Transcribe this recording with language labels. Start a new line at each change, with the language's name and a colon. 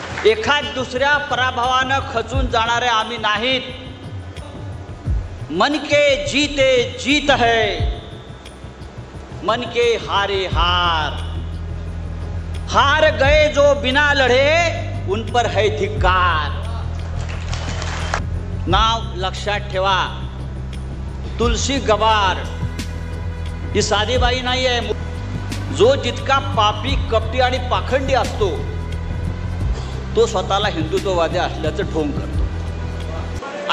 Marathi: एखाद दुसऱ्या पराभवानं खचून जाणारे आम्ही नाहीत।
Hindi: मन के जीते जीत है, मन के हारे हार। हार गए जो बिना लढे उन पर है धिक्कार।
Marathi: नाव लक्षात ठेवा, तुलसी गवार ही साधी बाई नाही आहे। जो जितका पापी, कपटी आणि पाखंडी असतो तो स्वतःला हिंदुत्ववादी असल्याचं ढोंग करतो।